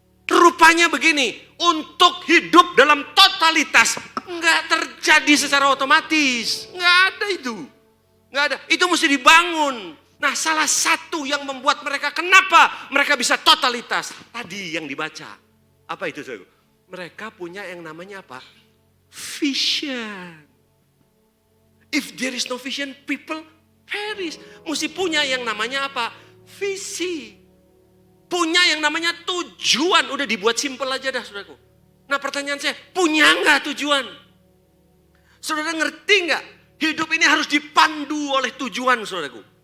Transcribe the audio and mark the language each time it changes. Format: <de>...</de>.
<id>Rupanya begini, untuk hidup dalam totalitas nggak terjadi secara otomatis, nggak ada itu, nggak ada. Itu mesti dibangun. Nah, salah satu yang membuat mereka kenapa mereka bisa totalitas tadi yang dibaca, apa itu saudaraku? Mereka punya yang namanya apa?</id> <en>Vision. If there is no vision, people perish.</en> <id>Mesti punya yang namanya apa? Visi. Punya yang namanya tujuan. Udah dibuat simpel aja dah saudaraku. Nah pertanyaan saya, punya nggak tujuan? Saudara ngerti nggak? Hidup ini harus dipandu oleh tujuan saudaraku.</id>